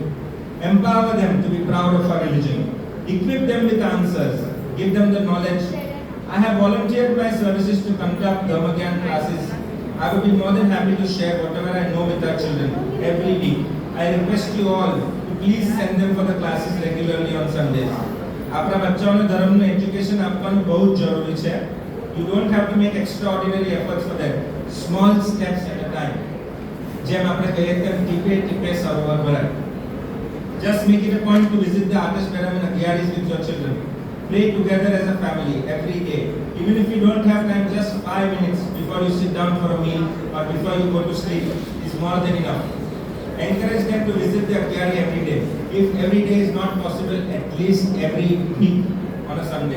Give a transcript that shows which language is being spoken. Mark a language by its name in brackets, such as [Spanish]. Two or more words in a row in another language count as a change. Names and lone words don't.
[English] Empower them to be proud of our religion. Equip them with answers. Give them the knowledge. I have volunteered my services to conduct Dharmagyan classes I would be more than happy to share whatever I know with our children every week. I request you all to please send them for the classes regularly on Sundays. [Gujarati] આપણા બચ્ચાઓને ધર્મનું એજ્યુકેશન આપવાનું બહુ જ જરૂરી છે. [English] You don't have to make extraordinary efforts for that. Small steps at a time. [Gujarati] જેમ આપણે કહીએ તેમ ટીપે ટીપે સરોવર ભરાય. [English] Just make it a point to visit the artist Peram and Agyaris with your children. Play together as a family every day. Even if you don't have time, just 5 minutes before you sit down for a meal or before you go to sleep is more than enough. Encourage them to visit the Agyari every day. If every day is not possible, at least every week on a Sunday.